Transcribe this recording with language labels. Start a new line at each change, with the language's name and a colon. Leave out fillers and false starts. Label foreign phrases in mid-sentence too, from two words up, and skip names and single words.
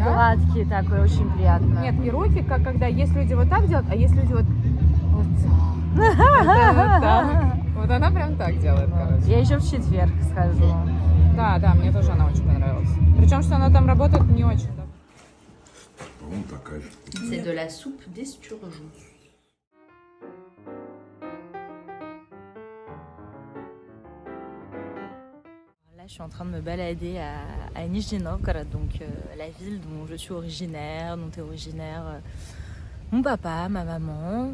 Russian: Гладкий такой, очень приятно. Нет, не руки, как когда есть люди вот так делают, а есть люди вот так. Вот она прям так делает, короче. Я еще в четверг схожу. Да, да, мне тоже она очень понравилась. Причем, что она там работает не очень. Да.
French: C'est de la soupe d'esturgeon. Là, je suis en train de me balader à Nizhny Novgorod, donc la ville dont je suis originaire, dont est originaire mon papa, ma maman.